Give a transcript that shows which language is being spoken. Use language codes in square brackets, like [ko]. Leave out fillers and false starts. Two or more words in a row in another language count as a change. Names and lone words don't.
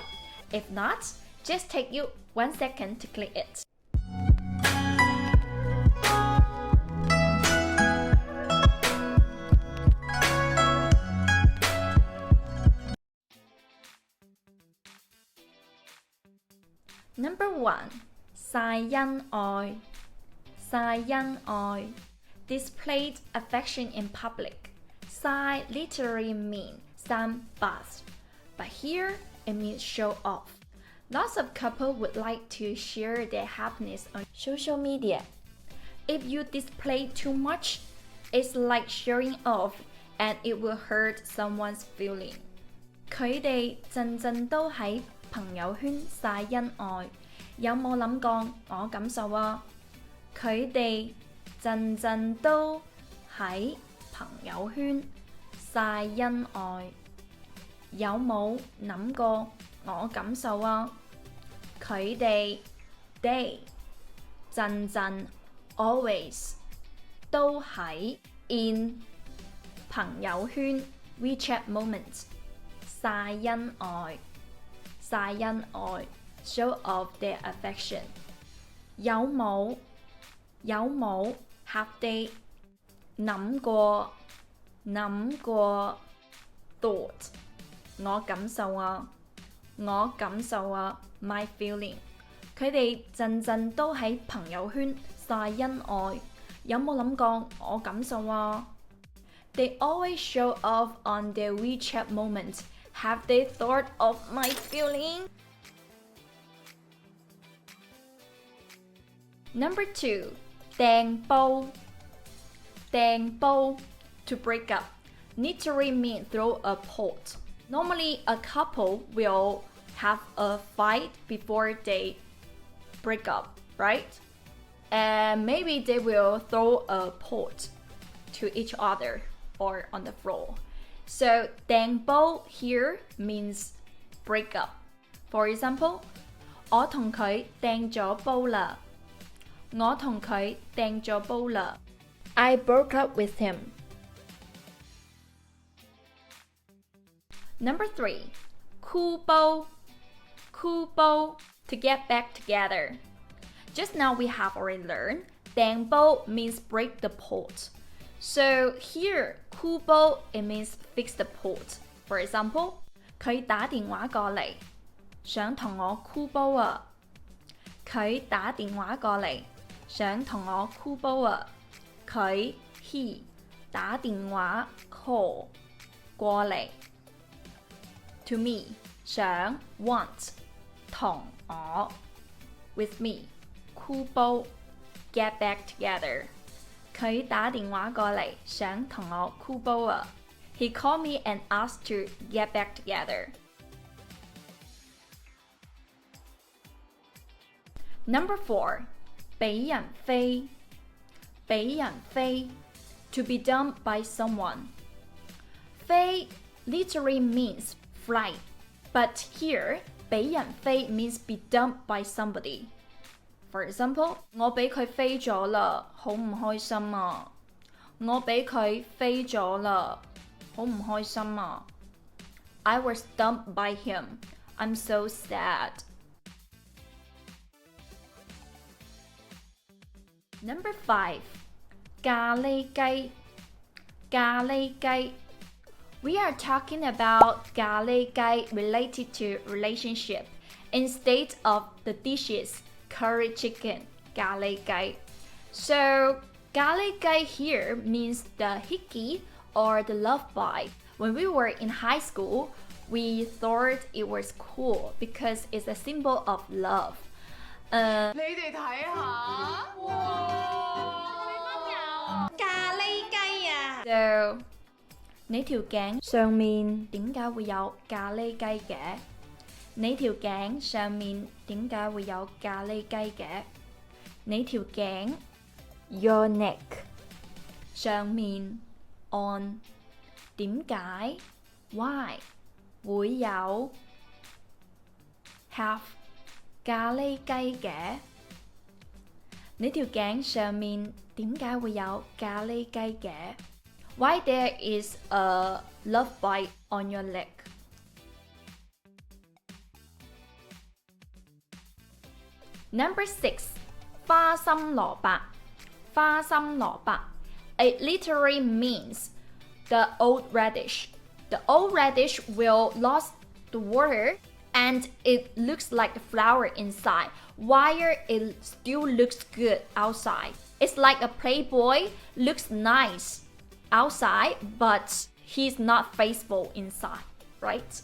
[en] If not, just take you 1 second to click it. Number 1. [yue] 曬恩愛. 曬恩愛. [en] Displayed affection in public. 曬 literally means sunbath, but here it means show off. Lots of couples would like to share their happiness on social media. If you display too much, it's like showing off and it will hurt someone's feeling. [yue] 佢哋陣陣都喺朋友圈曬恩愛，有冇諗過我感受啊？佢哋陣陣都喺朋友圈曬恩愛，有冇諗過我感受啊？佢哋 they 陣陣 always 都喺 in 朋友圈 [en] WeChat moment [yue] 曬恩愛。曬恩愛 [en] show off their affection. [yue] 有冇 [en] have they [yue] 諗過 [en] thought [yue] 我感受啊 [en] my feeling. [yue] 佢哋陣陣都喺朋友圈曬恩愛，有冇諗過我感受啊？ [en] They always show off on their WeChat moment. Have they thought of my feeling? Number 2. [yue] 掟煲. 掟煲 [en] to break up. Literally means throw a pot. Normally, a couple will have a fight before they break up, right? And maybe they will throw a pot to each other or on the floor. So 掟煲 here means break up. For example, [yue] 我同佢掟咗煲啦。我同佢掟咗煲啦。 [en] I broke up with him. Number 3. [yue] 箍煲. 箍煲 [en] to get back together. Just now we have already learned 掟煲 means break the pot. So here, 箍煲 it means fix the pot. For example, [yue] 佢打電話過嚟，想同我箍煲啊。佢打電話過嚟，想同我箍煲啊。 [en] 佢 he [yue] 打電話 [en] call [yue] 過嚟 [en] to me 想 want [yue] 同我 [en] with me [yue] 箍煲 [en] get back together. [yue] 佢打電話過嚟，想同我箍煲啊。 [en] He called me and asked to get back together. Number 4. [yue] 俾人飛. 俾人飛 [en] to be dumped by someone. 飛 literally means fly, but here [yue] 俾人飛 [en] means be dumped by somebody. For example, [yue] 我俾佢飛咗啦，好唔開心啊！我俾佢飛咗啦，好唔開心啊！ [en] I was dumped by him. I'm so sad. Number 5. [yue] 咖喱雞. 咖喱雞. [en] We are talking about 咖喱雞 related to relationship instead of the dishes. Curry chicken, 咖喱雞. So, 咖喱雞 here means the hickey or the love bite. When we were in high school, we thought it was cool because it's a symbol of love. [yue] 你哋睇下，哇！咖喱雞啊 So, 你條頸上面點解會有咖喱雞嘅？你條頸上面點解會有咖喱雞嘅？你條頸 [en] your neck [yue] 上面 on 點解 why 會有 have 咖喱雞嘅？你條頸上面點解會有咖喱雞嘅？ [en] Why there is a love bite on your leg? Number 6. [yue] 花心蘿蔔。花心蘿蔔. [en] It literally means the old radish. The old radish will lose the water and it looks like a flower inside, while it still looks good outside. It's like a playboy looks nice outside, but he's not faithful inside, right?